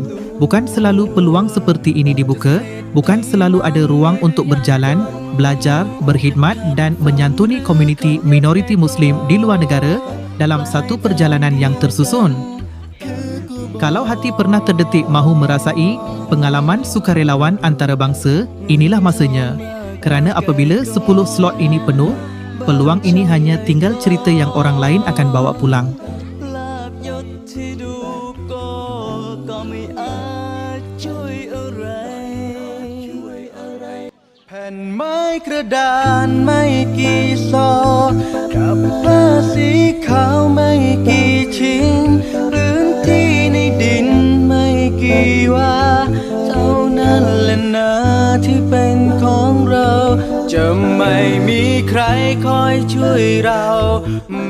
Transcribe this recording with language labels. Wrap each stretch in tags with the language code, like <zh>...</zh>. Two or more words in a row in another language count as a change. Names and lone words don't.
<ms>Bukan selalu peluang seperti ini dibuka, bukan selalu ada ruang untuk berjalan, belajar, berkhidmat dan menyantuni komuniti minoriti Muslim di luar negara dalam satu perjalanan yang tersusun. Kalau hati pernah terdetik mahu merasai pengalaman sukarelawan antarabangsa, inilah masanya. Kerana apabila 10 slot ini penuh, peluang ini hanya tinggal cerita yang orang lain akan bawa pulang.</ms> <th>แผ่นไม้กระดานไม่กี่ซอกับผ้าสีขาวไม่กี่ชิ้นพื้นที่ในดินไม่กี่ว่าเท่านั้นแหละนะที่เป็นของเราจะไม่มีใครคอยช่วยเรา</th>